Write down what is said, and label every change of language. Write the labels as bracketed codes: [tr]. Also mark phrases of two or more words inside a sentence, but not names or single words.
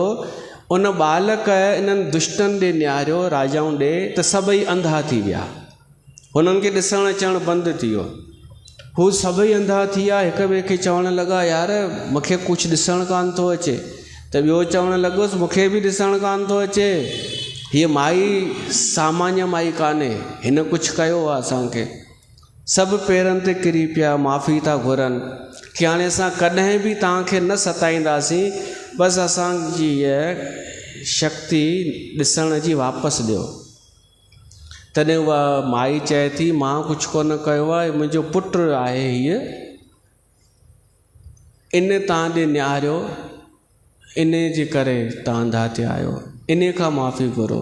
[sd] उन बालक इन्हनि दुष्टनि ॾे निहारियो, राजाऊं ॾे, त सभई अंधा थी विया, हुननि खे ॾिसणु अचणु बंदि थी वियो। हू सभई अंधा थी विया, हिक ॿिए खे चवणु लॻा, यार मूंखे कुझु ॾिसणु कान थो अचे। त ॿियो चवणु लॻोसि, मूंखे बि ॾिसणु कान थो अचे, हीअ माई सामान्य माई कान्हे, हिन कुझु कयो आहे असांखे। सभु पेरनि ते किरी पिया, माफ़ी था घुरनि कि हाणे असां कॾहिं बि तव्हांखे न सताईंदासीं, बसि असांजी इहा शक्ति ॾिसण जी वापसि ॾियो। तॾहिं उहा माई चए थी, मां कुझु कोन कयो आहे, मुंहिंजो पुटु आहे, हीअ इन तव्हां ॾे निहारियो, इन जे करे तव्हां अंधा थिया आहियो, इन खां माफ़ी घुरो।